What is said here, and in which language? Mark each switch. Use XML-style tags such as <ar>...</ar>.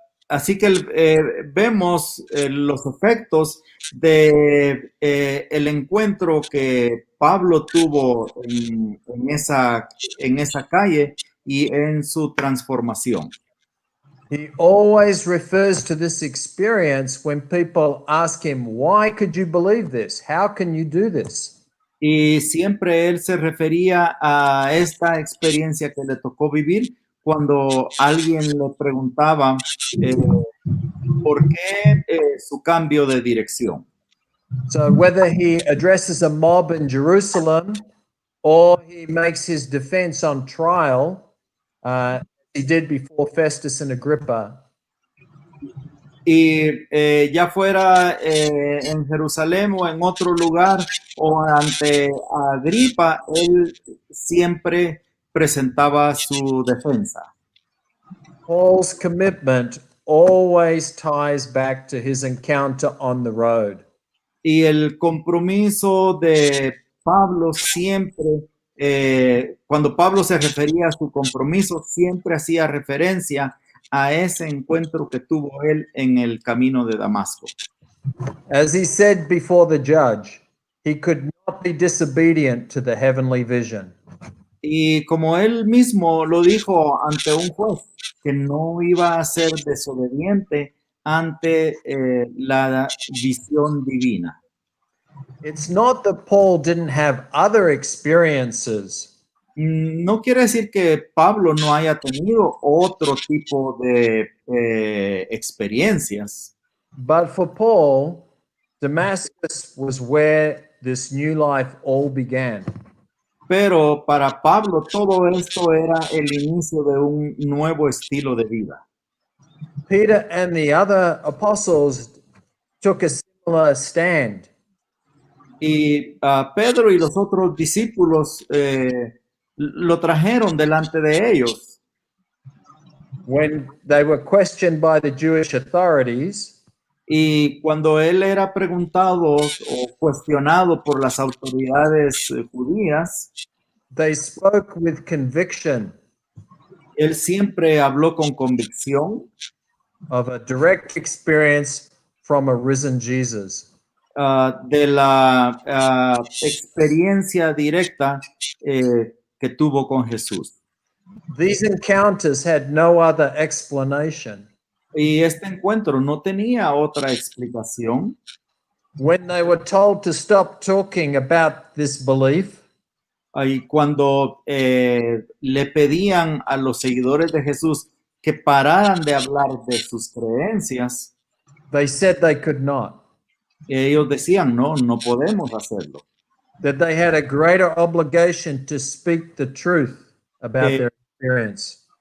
<es>Así que vemos los efectos de el encuentro que Pablo tuvo en esa calle y en su transformación.</es> <en>He always refers to this experience when people ask him, why could you believe this? How can you do this?</en> <es>Y siempre él se refería a esta experiencia que le tocó vivir cuando alguien le preguntaba por qué su cambio de dirección.</es> <en>So whether he addresses a mob in Jerusalem or he makes his defense on trial, he did before Festus and Agrippa,</en> <es>Y ya fuera en Jerusalén o en otro lugar o ante Agripa, él siempre presentaba su defensa.</es> <en>Paul's commitment always ties back to his encounter on the road.</en> <es>Y el compromiso de Pablo siempre, cuando Pablo se refería a su compromiso, siempre hacía referencia a ese encuentro que tuvo él en el camino de Damasco.</es> <en>As he said before the judge, he could not be disobedient to the heavenly vision.</en> <es>Y como él mismo lo dijo ante un juez, que no iba a ser desobediente ante la visión divina.</es> <en>It's not that Paul didn't have other experiences,</en> <es>No quiere decir que Pablo no haya tenido otro tipo de experiencias,</es> <en>but for Paul, Damascus was where this new life all began.</en> <es>pero para Pablo todo esto era el inicio de un nuevo estilo de vida.</es> <en>Peter and the other apostles took a similar stand.</en> <es>Y Pedro y los otros discípulos lo trajeron delante de ellos.</es> <en>When they were questioned by the Jewish authorities,</en> <es>Y cuando él era preguntado o cuestionado por las autoridades judías,</es> <en>they spoke with conviction</en> <es>él siempre habló con convicción</es> <en>of a direct experience from a risen Jesus.</en> <es>de la experiencia directa que tuvo con Jesús.</es> <en>These encounters had no other explanation.</en> <es>Y este encuentro no tenía otra explicación.</es> <en>When they were told to stop talking about this belief,</en> <es>Y cuando le pedían a los seguidores de Jesús que pararan de hablar de sus creencias,</es> <en>they said they could not,</en> <es>ellos decían, no, no podemos hacerlo.</es> <en>that they had a greater obligation to speak the truth about their experience.</en>